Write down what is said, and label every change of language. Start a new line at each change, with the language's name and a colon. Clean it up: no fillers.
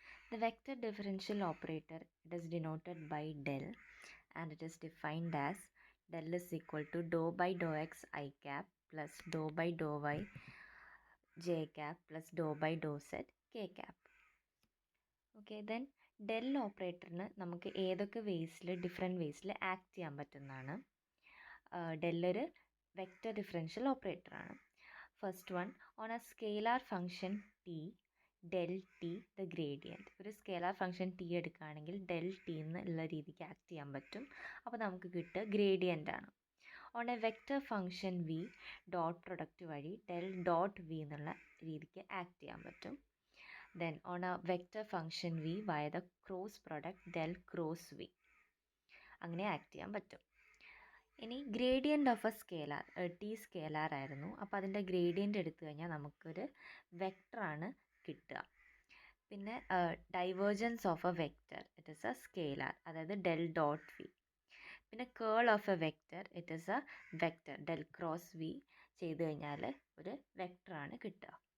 English: The vector differential operator, it is denoted by del and it is defined as del is equal to dou by dou x I cap plus dou by dou y j cap plus dou by dou z k cap.
Malayalam: Okay, then del ഓപ്പറേറ്ററിന് നമുക്ക് ഏതൊക്കെ different വേസിൽ act ചെയ്യാൻ പറ്റുന്നതാണ്. del ഒരു vector differential ഓപ്പറേറ്ററാണ്.
English: First one, on a scalar function T del t the gradient.
Malayalam: ഒരു scalar function T എടുക്കുകയാണെങ്കിൽ del t എന്നുള്ള രീതിക്ക് act ചെയ്യാൻ പറ്റും. അപ്പോൾ നമുക്ക് കിട്ടുക ഗ്രേഡിയൻ്റ് ആണ്.
English: on a vector function V dot product
Malayalam: വഴി del ഡോട്ട് വി എന്നുള്ള രീതിക്ക് ആക്ട് ചെയ്യാൻ പറ്റും.
English: Then on a vector function v via the cross product del cross v
Malayalam: അങ്ങനെ ആക്ട് ചെയ്യാൻ പറ്റും. ഇനി gradient of A scalar, T scalar ആയിരുന്നു. അപ്പോൾ അതിൻ്റെ ഗ്രേഡിയൻ്റ് എടുത്തു കഴിഞ്ഞാൽ നമുക്കൊരു വെക്ടറാണ് കിട്ടുക.
English: പിന്നെ divergence of a vector, it is a scalar, അതായത് del dot V. പിന്നെ curl of a vector, it is a vector del cross V
Malayalam: ചെയ്ത് കഴിഞ്ഞാൽ ഒരു വെക്ടറാണ് കിട്ടുക.